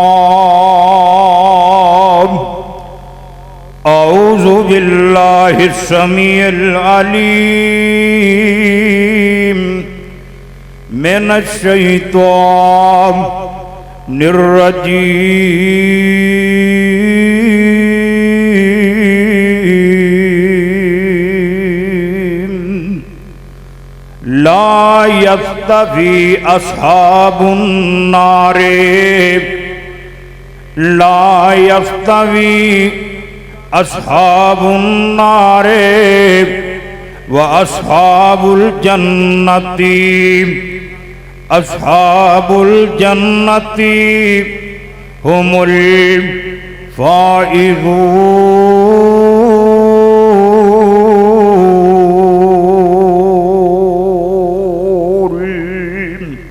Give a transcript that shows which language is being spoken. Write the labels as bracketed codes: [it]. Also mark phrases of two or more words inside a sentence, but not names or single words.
[ar] أعوذ بالله السميع العليم من الشيطان الرجيم. لا يستوي أصحاب النار لا يستوي أصحاب النار وأصحاب الجنة هم الفائزون.